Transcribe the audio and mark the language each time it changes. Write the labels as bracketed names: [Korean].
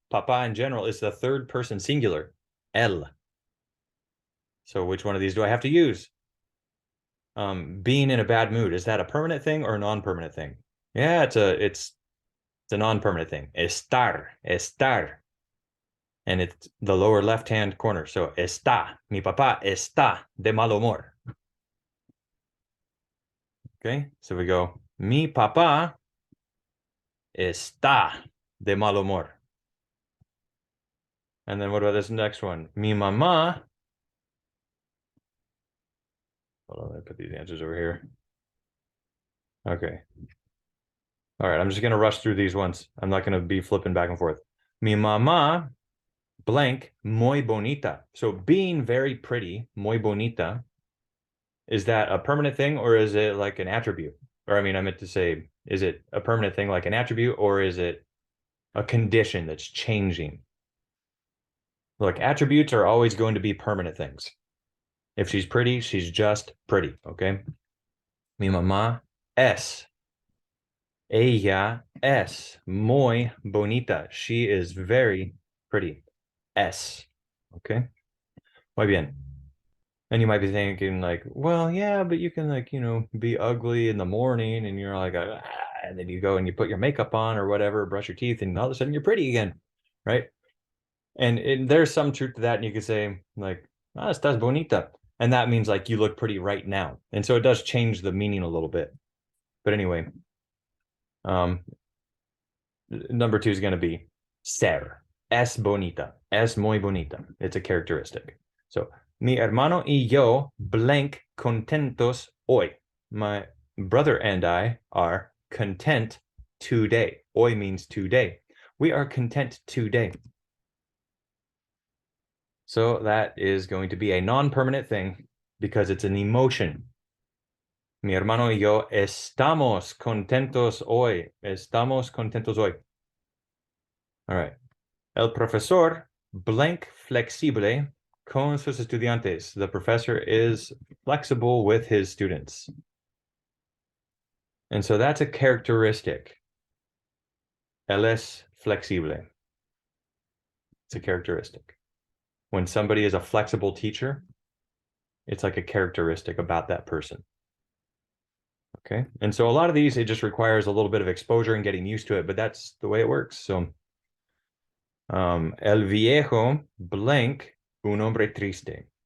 [English] Papá in general is the third person singular. Él. So which one of these do I have to use? Being in a bad mood, is that a permanent thing or a non-permanent thing? Yeah, it's a non-permanent thing. Estar. And it's the lower left-hand corner. [Spanish] So está. Mi papá está de mal humor. [English] Okay, so we go, [Spanish] mi papá está de mal humor. [English] And then what about this next one? [Spanish] Mi mamá [English] Hold on, let me put these answers over here. Okay. All right, I'm just gonna rush through these ones. I'm not gonna be flipping back and forth. [Spanish] Mi mamá blank muy bonita. [English] So being very pretty, [Spanish] muy bonita, [English] is that a permanent thing or is it like an attribute? Or I mean, I meant to say, is it a permanent thing like an attribute or is it a condition that's changing? Look, attributes are always going to be permanent things. If she's pretty, she's just pretty, okay? [Spanish] Mi mamá es. Ella es muy bonita. [English] She is very pretty. Es. Okay? [Spanish] Muy bien. [English] And you might be thinking like, well, yeah, but you can like, be ugly in the morning and you're like, ah, and then you go and you put your makeup on or whatever, brush your teeth, and all of a sudden you're pretty again, right? And there's some truth to that. And you could say like, ah, [Spanish] estás bonita. [English] And that means like you look pretty right now. And so it does change the meaning a little bit. But anyway, number two is going to be ser. [Spanish] Es bonita. Es muy bonita. [English] It's a characteristic. [Spanish] So, mi hermano y yo blank contentos hoy. [English] My brother and I are content today. Hoy means today. We are content today. So that is going to be a non-permanent thing because it's an emotion. [Spanish] Mi hermano y yo estamos contentos hoy. Estamos contentos hoy. [English] All right. [Spanish] El profesor blank flexible con sus estudiantes. [English] The professor is flexible with his students. And so that's a characteristic. [Spanish] Él es flexible. [English] It's a characteristic. When somebody is a flexible teacher, it's like a characteristic about that person. Okay. And so a lot of these, it just requires a little bit of exposure and getting used to it, but that's the way it works. [Spanish] So, el viejo blank un hombre triste.